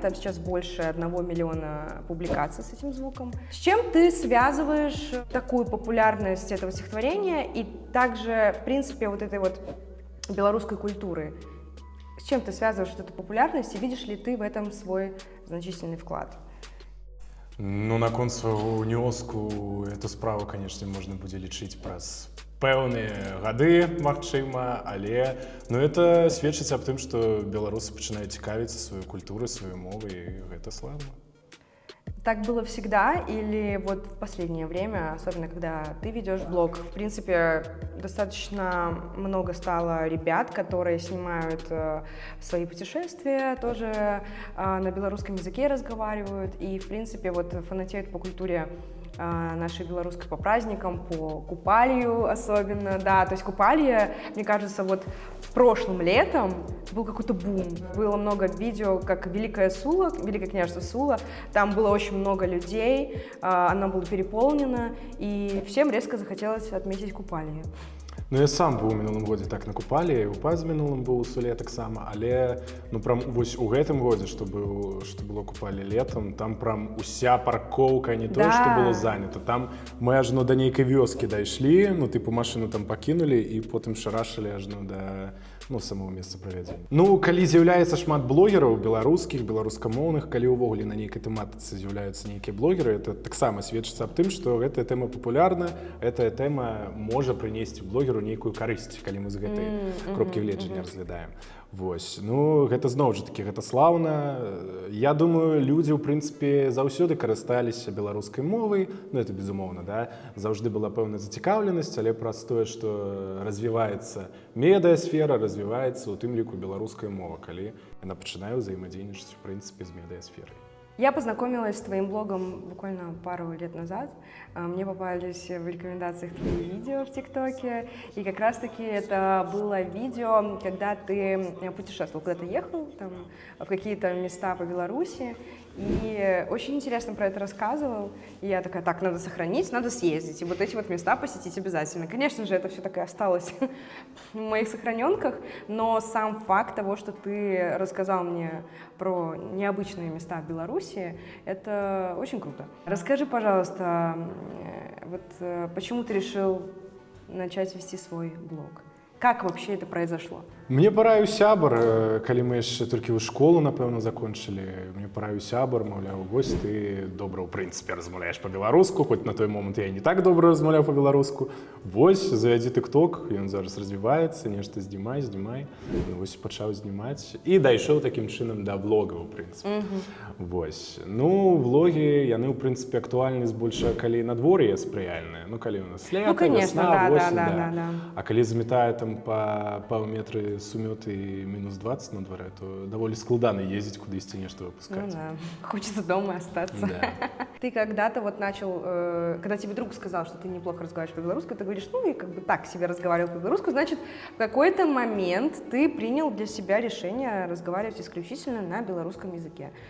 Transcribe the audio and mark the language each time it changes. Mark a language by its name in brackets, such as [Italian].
[Russian] Там сейчас больше 1 миллиона публикаций с этим звуком. С чем ты связываешь такую популярность этого стихотворения и также, в принципе, вот этой вот белорусской культуры? С чем ты связываешь эту популярность, и видишь ли ты в этом свой значительный вклад? [Belarusian] Ну, наконт свайго ўнёску эту справу, конечно, можна будзе лічыць праз пэўныя гады, магчыма, але это сведчыць аб тым, што беларусы пачынаюць цікавіцца сваёй культурай, сваёй мовай, і гэта славна. [Russian] Так было всегда или вот в последнее время, особенно когда ты ведешь блог, в принципе, достаточно много стало ребят, которые снимают свои путешествия, тоже на белорусском языке разговаривают и, в принципе, вот фанатеют по культуре нашей белорусской, по праздникам, по Купалью особенно, да, то есть Купалье, мне кажется, вот прошлым летом был какой-то бум, было много видео, как Великое княжество Сула, там было очень много людей, оно было переполнено, и всем резко захотелось отметить Купалье. [Belarusian] Я сам быў у мінулым годзе так на Купалі, у паз мінулым быў у Суле таксама, але прям вось у гэтым годзе, што было Купалі летом, там прям уся паркоўка, не тое, што было занята. Там мы ажно да нейкай вёскі дайшлі, машыну там пакінулі і потым шарашылі ажно да самого месца правядзення. Калі з'яўляецца шмат блогераў беларускіх, беларускамоўных, калі ўвогуле на нейкай тэматыцы з'яўляюцца нейкія блогеры, это таксама сведчыцца аб тым, што гэтая тэма папулярна, гэтая тэма можа прынесці блогеру нейкую карысць, калі мы з гэтай кропкі гледжання разглядаем. Вось, гэта зноў жа такі, гэта слаўна. Я думаю, людзі, ў прынцыпе, заўсёды карысталіся беларускай мовай, это безумоўна, да, заўжды была пэўная зацікаўленасць, але праз тое, што развіваецца медыасфера, развіваецца, у тым ліку, беларуская мова, калі яна пачынае ўзаемадзейнічаць, в прынцыпе, з медыасферай. [Russian] Я познакомилась с твоим блогом буквально пару лет назад. Мне попались в рекомендациях твои видео в ТикТоке. И как раз-таки это было видео, когда ты путешествовал, куда-то ехал там, в какие-то места по Беларуси. И очень интересно про это рассказывал. И я такая, так, надо сохранить, надо съездить. И вот эти вот места посетить обязательно. Конечно же, это все так и осталось в моих сохраненках. Но сам факт того, что ты рассказал мне про необычные места в Беларуси, это очень круто. Расскажи, пожалуйста, вот почему ты решил начать вести свой блог? Как вообще это произошло? [Belarusian] Мне параіў сябар, калі мы яшчэ толькі ў школу, напэўна, закончылі. Мне параіў сябар, маўляў, вось ты добра, ў прынцыпе, размаўляеш па-беларуску, хоць на той момант я не так добра размаўляў па-беларуску. Вось, завядзі тык-ток, ён зараз развіваецца, нешта здзімай. Ну, вось пачаў знімаць. І дайшоў такім чынам да влогаў, у прынцыпе. Вось. Ну, влогі, яны, ў прынцыпе, актуальны збольшага, калі надвор'е спрыяльнае. Ну, калі ў нас лета, вясна, восень, да. А калі замятае там па паўметры сумёт [Russian] и минус 20 на дворе, то довольно складно ездить куда-то нечто выпускать. Ну да, хочется дома остаться. Да. Ты когда-то вот начал, когда тебе друг сказал, что ты неплохо разговариваешь по-белорусски, ты говоришь, ну и как бы так себе разговаривал по-белорусски, значит, в какой-то момент ты принял для себя решение разговаривать исключительно на белорусском языке.